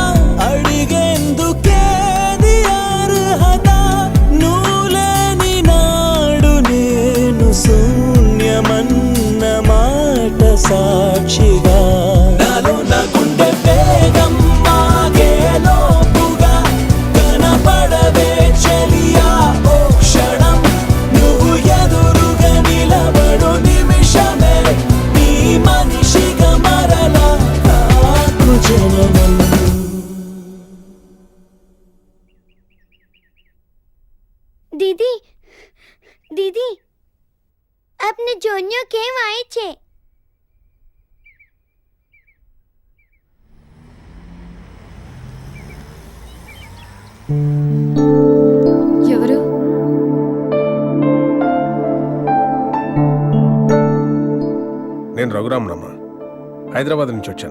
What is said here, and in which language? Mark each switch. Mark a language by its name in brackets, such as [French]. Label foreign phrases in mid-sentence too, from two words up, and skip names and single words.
[Telugu] అడిగేందుకేది అర్హత నువ్వులేని నాడు నేను శూన్యమన్న మాట సాక్షిగా నాలో నా గుండె వేగం మాగేలోపుగా కనపడవే చెలియా ఓ క్షణం నువ్వు ఎదురుగా నిలబడు నిమిషమే నీ మనిషిగా మరలా నాకు జననం दीदी दीदी अपने जोनियो केम आए छे ఎవరు? నేను రఘురామనమ్మ హైదరాబాద్ నుంచి వచ్చాను.